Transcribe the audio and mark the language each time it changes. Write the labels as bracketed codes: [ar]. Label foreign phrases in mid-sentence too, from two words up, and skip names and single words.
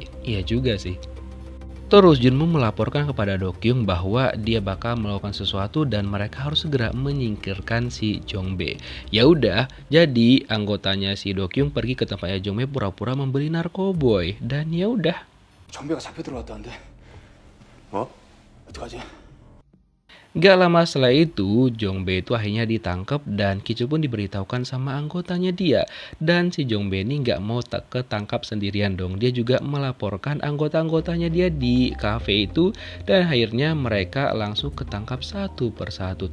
[id] Iya juga sih. Terus Junmu melaporkan kepada Dokyung bahwa dia bakal melakukan sesuatu dan mereka harus segera menyingkirkan si Jongbe. Ya udah, jadi anggotanya si Dokyung pergi ke tempatnya Jongbe pura-pura membeli narkoboy dan ya udah. [ko] 정배가 잡혀 들어갔다는데. 뭐? 어떡하지? [id] Gak lama setelah itu, Jongbe itu akhirnya ditangkap dan Kichul pun diberitahukan sama anggotanya dia. Dan si Jongbe ini gak mau ketangkap sendirian dong. Dia juga melaporkan anggota-anggotanya dia di cafe itu. Dan akhirnya mereka langsung ketangkap satu persatu.